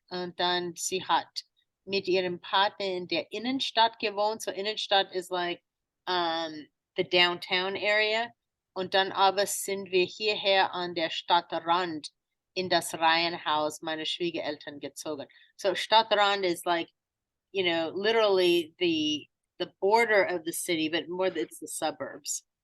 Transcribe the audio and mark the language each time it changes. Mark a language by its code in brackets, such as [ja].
[de] Und dann sie hat mit ihrem Partner in der Innenstadt gewohnt. [en] So Innenstadt is like the downtown area. [de] Und dann aber sind wir hierher an der Stadtrand in das Reihenhaus meiner Schwiegereltern gezogen. [en] So Stadtrand is like, you know, literally the border of the city, but more it's the suburbs.